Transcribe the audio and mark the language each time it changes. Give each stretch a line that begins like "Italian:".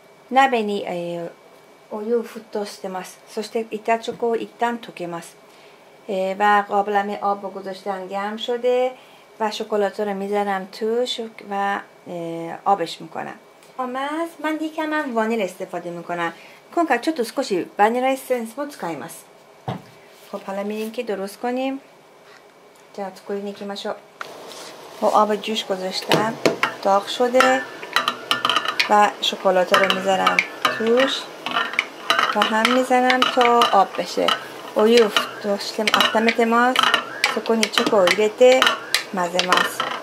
Japanese: 鍋にお湯を沸騰してます。そして板チョコを一旦溶けます。
Persian: و قابلمه آب رو گذاشتم گرم شده و شکلات رو میذارم توش و آبش میکنم. من یکم وانیل استفاده میکنم.
Japanese: 今回ちょっと少しバニラエッセンスも使います。
Persian: خب حالا میریم که درست کنیم.
Japanese: じゃあ作りに行きましょう。
Persian: آب جوش گذاشتم، داغ شده و شکلات رو میذارم توش و هم میذارم تا آب بشه.
Japanese: お湯を沸騰して温めてます。そこにチョコを入れて混ぜます。